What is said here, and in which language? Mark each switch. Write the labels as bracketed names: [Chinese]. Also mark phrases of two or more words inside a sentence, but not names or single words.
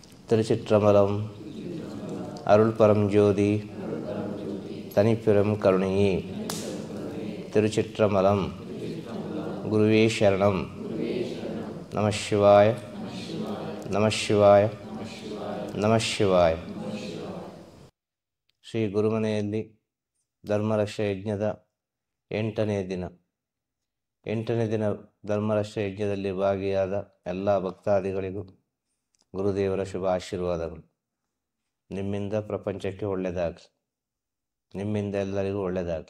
[Tamil] திருச்சிற்றம்பலம். அருள் பரம் ஜோதி தனிப்பெரும் கருணையே. திருச்சிற்றம்பலம். குருவே சரணம். நம சிவாய நம சிவாய நம ಶಿವಾಯ. [Kannada] ಶ್ರೀ ಗುರುಮನೆಯಲ್ಲಿ ಧರ್ಮರಕ್ಷಾ ಯಜ್ಞದ 8ನೇ ದಿನ. 8ನೇ ದಿನ ಧರ್ಮರಕ್ಷಾ ಯಜ್ಞದಲ್ಲಿ ಭಾಗಿಯಾದ ಎಲ್ಲ ಭಕ್ತಾದಿಗಳಿಗೂ ಗುರುದೇವರ ಶುಭ ಆಶೀರ್ವಾದಗಳು. ನಿಮ್ಮಿಂದ ಪ್ರಪಂಚಕ್ಕೆ ಒಳ್ಳೆಯದಾಗಲಿ, ನಿಮ್ಮಿಂದ ಎಲ್ಲರಿಗೂ ಒಳ್ಳೆಯದಾಗಲಿ.